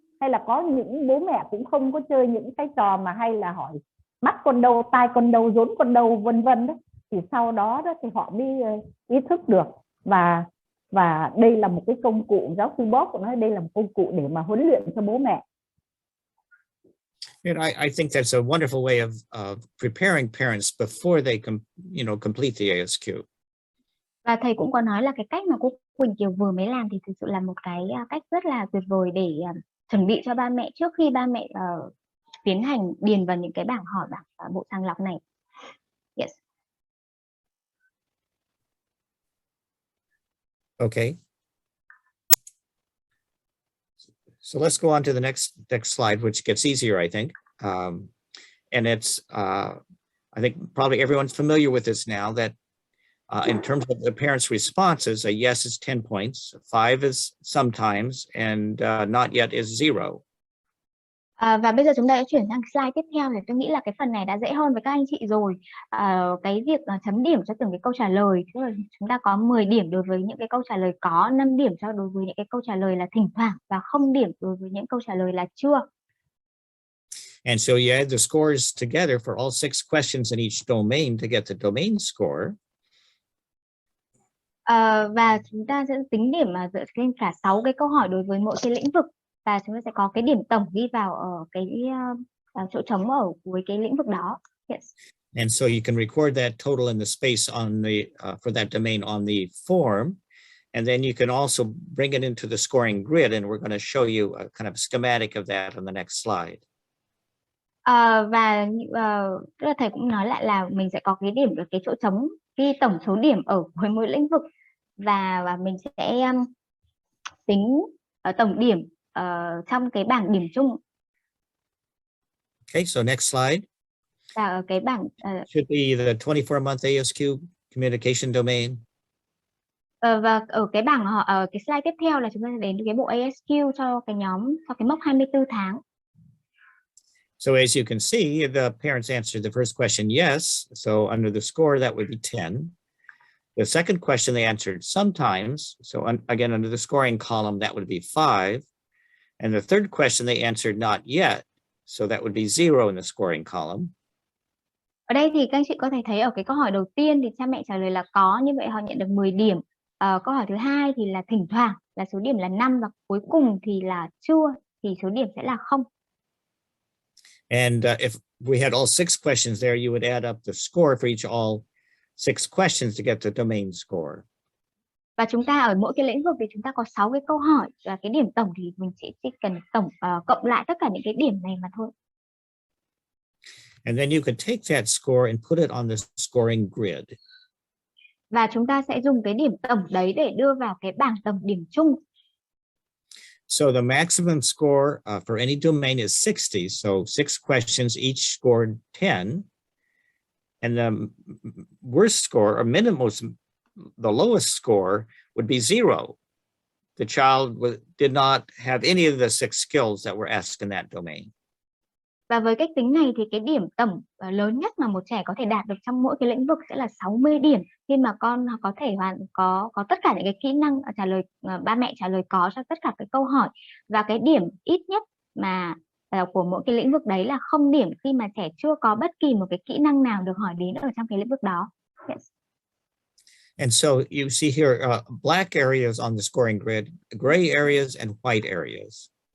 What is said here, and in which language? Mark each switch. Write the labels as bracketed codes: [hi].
[vi] Hay là có những bố mẹ cũng không có chơi những cái trò mà hay là hỏi mắt con đâu, tai con đâu, rốn con đâu, vân vân đó, thì sau đó thì họ mới ý thức được. Và đây là một cái công cụ, giáo sư Bob cũng nói đây là một công cụ để mà huấn luyện cho bố mẹ. [en] And I think that's a wonderful way of preparing parents before they complete the ASQ. [vi] Và thầy cũng có nói là cái cách mà cô Quỳnh Kiều vừa mới làm thì thực sự là một cái cách rất là tuyệt vời để chuẩn bị cho ba mẹ trước khi ba mẹ tiến hành điền vào những cái bảng hỏi bảng bộ sàng lọc này. [en] Yes. Okay. So let's go on to the next slide, which gets easier, I think. And it's, I think probably everyone's familiar with this now, that in terms of the parents' responses, a yes is 10 points, 5 is sometimes, and not yet is 0. [vi] Và bây giờ chúng ta sẽ chuyển sang slide tiếp theo, thì tôi nghĩ là cái phần này đã dễ hơn với các anh chị rồi. Cái việc chấm điểm cho từng cái câu trả lời, tức là chúng ta có 10 điểm đối với những cái câu trả lời có, 5 điểm cho đối với những cái câu trả lời là thỉnh thoảng, và 0 điểm đối với những câu trả lời là chưa. [en] And so you add the scores together for all 6 questions in each domain to get the domain score. [vi] Và chúng ta sẽ tính điểm dựa trên cả 6 cái câu hỏi đối với mỗi cái lĩnh vực, và chúng ta sẽ có cái điểm tổng ghi vào ở cái chỗ trống ở cuối cái lĩnh vực đó. [en] Yes. And so you can record that total in the space on the for that domain on the form, and then you can also bring it into the scoring grid, and we're going to show you a kind of schematic of that on the next slide. [vi] Và tức là thầy cũng nói lại là mình sẽ có cái điểm ở cái chỗ trống ghi tổng số điểm ở với mỗi lĩnh vực, và mình sẽ tính tổng điểm trong cái bảng điểm chung. [en] Okay, so next slide. [vi] Và ở cái bảng [en] should be the 24-month ASQ communication domain. [vi] Và ở cái bảng ở cái slide tiếp theo là chúng ta sẽ đến cái bộ ASQ cho cái nhóm, cho cái mốc 24 tháng. [en] So as you can see, the parents answered the first question yes. So under the score, that would be 10. The second question they answered sometimes. So again, under the scoring column, that would be 5. And the third question they answered not yet. So that would be 0 in the scoring column. [vi] Ở đây thì các anh chị có thể thấy ở cái câu hỏi đầu tiên thì cha mẹ trả lời là có, như vậy họ nhận được 10 điểm. Câu hỏi thứ hai thì là thỉnh thoảng, là số điểm là 5, và cuối cùng thì là chưa, thì số điểm sẽ là 0. [en] And if we had all 6 questions there, you would add up the score for all 6 questions to get the domain score. [vi] Và chúng ta ở mỗi cái lĩnh vực thì chúng ta có 6 cái câu hỏi, và cái điểm tổng thì mình chỉ cần tổng cộng lại tất cả những cái điểm này mà thôi. [en] And then you could take that score and put it on the scoring grid. [vi] Và chúng ta sẽ dùng cái điểm tổng đấy để đưa vào cái bảng tổng điểm chung. [en] So the maximum score for any domain is 60. So 6 questions, each scored 10. And the worst score, or minimum, the lowest score would be 0. The child did not have any of the 6 skills that were asked in that domain. [vi] Và với cách tính này thì cái điểm tổng lớn nhất mà một trẻ có thể đạt được trong mỗi cái lĩnh vực sẽ là 60 điểm, khi mà con có thể có tất cả những cái kỹ năng trả lời, ba mẹ trả lời có cho tất cả cái câu hỏi, và cái điểm ít nhất mà của mỗi cái lĩnh vực đấy là 0 điểm khi mà trẻ chưa có bất kỳ một cái kỹ năng nào được hỏi đến ở trong cái lĩnh vực đó. [en] Yes. And so you see here black areas on the scoring grid, gray areas and white areas.